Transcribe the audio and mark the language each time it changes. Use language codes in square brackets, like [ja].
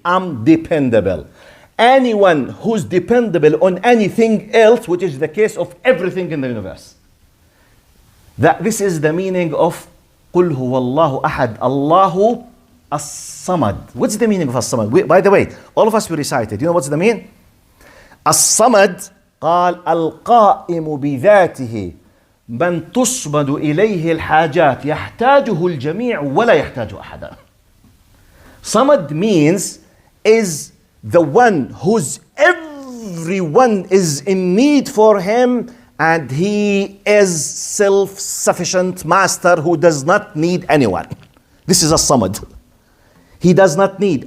[en] I'm dependable. Anyone who's dependable on anything else, which is the case of everything in the universe. This is the meaning of [ar] قُلْ هُوَ اللَّهُ أَحَدٌ [en] Allahu as-samad. What's the meaning of as-samad? By the way, all of us we recited. You know what's the meaning? [ar] As-samad قال القائم بذاته من تصمد إليه الحاجات يحتاجه الجميع ولا يحتاج أحدا. [en] Samad means is the one whose everyone is in need for him, and he is self-sufficient master who does not need anyone. This is a samad. He does not need.